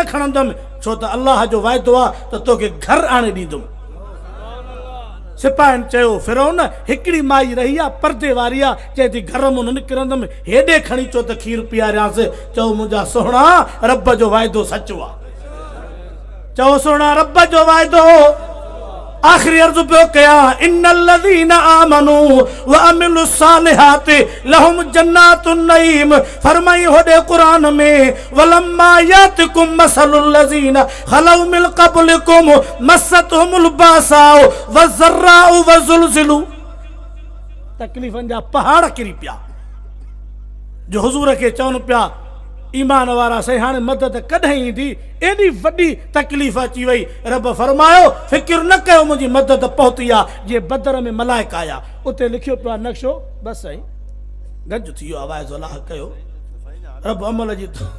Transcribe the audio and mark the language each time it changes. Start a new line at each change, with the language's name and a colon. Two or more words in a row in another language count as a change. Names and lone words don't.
Sindhi: खणंदुमि छो त अल्लाह जो वाइदो आहे त तोखे घर आणे ॾींदुमि सिपाहियुनि चयो फिरौन हिकिड़ी माई रही आहे परदे वारी आहे चए थी घर मां न निकिरंदुमि हेॾे खणी चो त खीर पीआरियांसि चओ मुंहिंजा सोहणा रब जो वाइदो सचो आहे चओ सोहणा रब जो वाइदो आखिरी अर्ज़ पियो कयां
Arabic: إن الذين آمنوا و عملوا الصالحات لهم جنات النعيم
Sindhi: फरमाई होॾे क़ुरान में
Arabic: ولما يأتكم مثل الذين خلوا من قبلكم مستهم البأساء والضراء وزلزلوا
Sindhi: तकलीफ़नि जा पहाड़ किरी पिया जो हुज़ूर खे चवनि पिया ईमान वारा साईं हाणे मदद कॾहिं ईंदी एॾी वॾी तकलीफ़ अची वई रब फरमायो फ़िक्र न कयो मुंहिंजी मदद पहुती आहे जीअं बदर में मलाइक आया उते लिखियो पियो आहे नक्शो बसि साईं गंज थी वियो आवाज़ अलाह कयो रब अमल जी